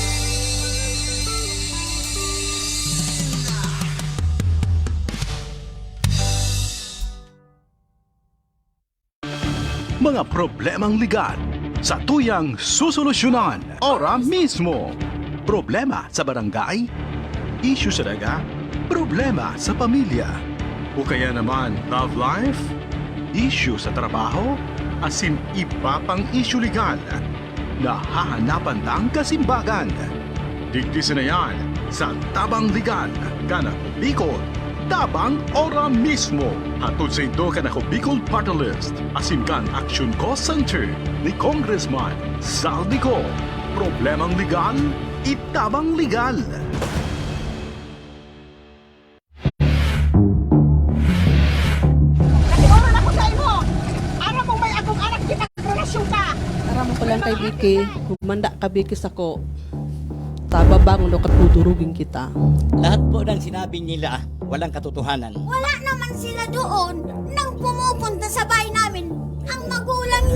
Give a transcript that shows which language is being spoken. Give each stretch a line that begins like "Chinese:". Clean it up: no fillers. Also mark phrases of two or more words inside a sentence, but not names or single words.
Bikol: Mga problemang legal sa tuyang susolusyonan ora mismo. Problema sa barangay, issue sa daga, problema sa pamilya.
Filipino: O kaya naman
English: love life,
Bikol: issue sa trabaho, asin iba pang issue legal. Nahahanapan ng kasimbagan. Digdisin na yan sa Tabang Legal, Kanako Bicol. Tabang ora mismo. Hatod sa ito Kanako Bicol Party List. Asin kan Action Cost Center ni Congressman Saldico. Problemang legal, itabang legal. Kasi oran ako sa imo. Aram mo may akong anak kita relasyon ka. Aram ko lang kay Vicky, humanda ka Vicky sako. Tababang no katutulugin kita.
Filipino: Lahat po ng sinabi nila walang katotohanan. Wala naman sila doon nang pumupunta sa bahay namin ang magulang niya.